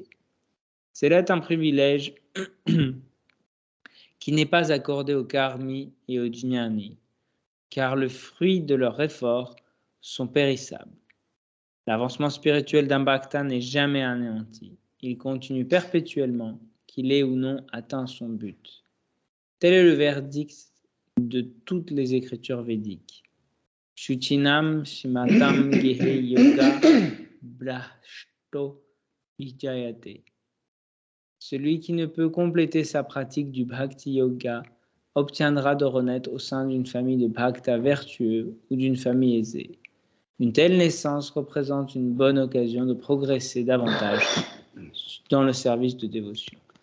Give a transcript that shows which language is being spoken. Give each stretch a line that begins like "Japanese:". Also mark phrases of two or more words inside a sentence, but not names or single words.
French: C'est là un privilège qui n'est pas accordé aux karmis et aux jnani, car le fruit de leurs efforts sont périssables. L'avancement spirituel d'un bhakta n'est jamais anéanti. Il continue perpétuellement, qu'il ait ou non atteint son but. Tel est le verdict de toutes les écritures védiques.
Sanskrit: Shuchinam shimatam gehe yoga brashto vijayate.
French: Celui qui ne peut compléter sa pratique du Bhakti Yoga obtiendra de renaître au sein d'une famille de Bhakta vertueux ou d'une famille aisée. Une telle naissance représente une bonne occasion de progresser davantage dans le service de dévotion.